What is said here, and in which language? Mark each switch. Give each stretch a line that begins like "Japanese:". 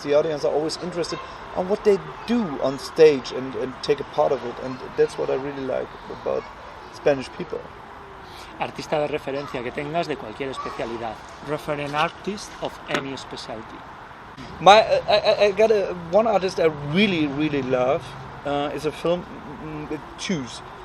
English: The audience are always interested on what they do on stage and take a part of it, and that's what I really like about Spanish people.
Spanish: Artista de referencia que tengas de cualquier especialidad.
English: Referent artist of any specialty. I got one artist I really love. It's a film. Choose.